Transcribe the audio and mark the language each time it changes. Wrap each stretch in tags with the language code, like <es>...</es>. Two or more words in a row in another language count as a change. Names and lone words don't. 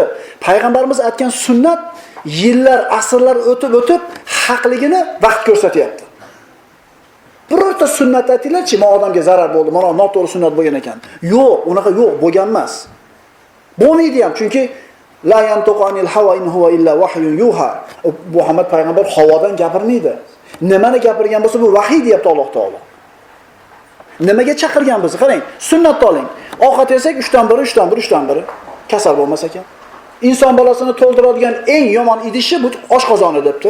<uz>Payg'ambarimiz aytgan sunnat yillar, asrlar o'tib haqligini vaqt ko'rsatyapti. Birorta sunnat aytinglarchi, men odamga zarar bo'ldi, mana noto'g'ri sunnat bo'lgan ekan. Yo'q, unaqa yo'q, bo'lgan emas. Bo'lmaydi ham, chunki</uz> <ar>لا ينطق عن الهوى إن هو إلا وحي يوحى.</ar> <uz>Muhammad payg'ambar havodan gapirmaydi. Nimani gapirgan bo'lsa bu vahiy deyapti Alloh taolo. Nimaga chaqirgan bizni? Qarang, sunnatni oling. Ovqat yesak 3dan 1. Kasal bo'lmas ekan. Inson bolasini to'ldiradigan eng yomon idishi bu oshqozoni debdi.</uz>